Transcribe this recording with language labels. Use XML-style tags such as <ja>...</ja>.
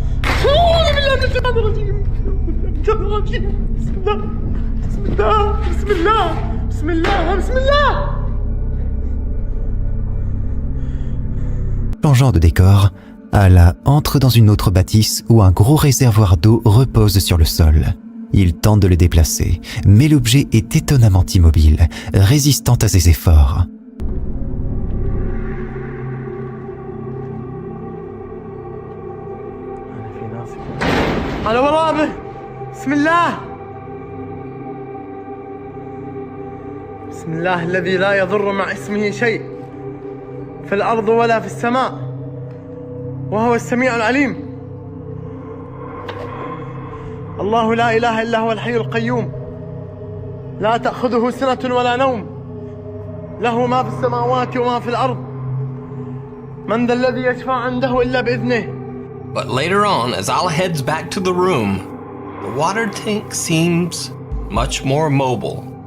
<ar>أعوذ بالله من الشيطان الرجيم. بسم الله بسم الله بسم الله بسم الله بسم الله.</ar> <fr>Changeant de décor, Allah entre dans une autre bâtisse où un gros réservoir d'eau repose sur le sol. Il tente de le déplacer, mais l'objet est étonnamment immobile, résistant à ses efforts. على ورابه.</fr> <ar>بسم الله بسم الله الذي لا يضر مع اسمه شيء في الأرض ولا في السماء وهو السميع العليم. الله لا إله إلا هو الحي القيوم لا تأخذه سنة ولا نوم له ما في السماوات وما في الأرض من ذا الذي يشفع عنده إلا بإذنه.</ar> <en>But later on, as Al heads back to the room, the water tank seems much more mobile.</en>